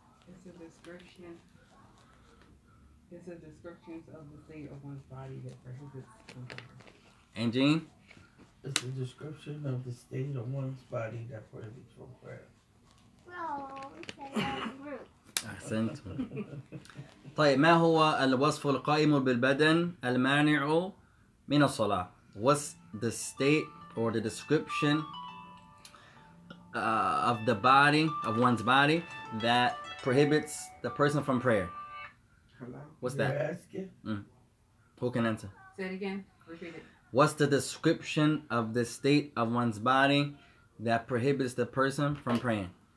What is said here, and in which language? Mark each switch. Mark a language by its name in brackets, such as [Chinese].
[English] It's a description. It's a description of the state of one's body that prohibits from prayer. And Jean? It's a description of the state of one's body that prohibits from prayer. No, it's a group. [Arabic] أحسنتم. طيب ما هو الوصف القائم بالبدن المانع من الصلاة? [English] What's the state or the description of the body, of one's body, that prohibits the person from prayer? Hello? What's You're that? asking? Who can answer? Say it again. Repeat it. What's the description of the state of one's body that prohibits the person from praying?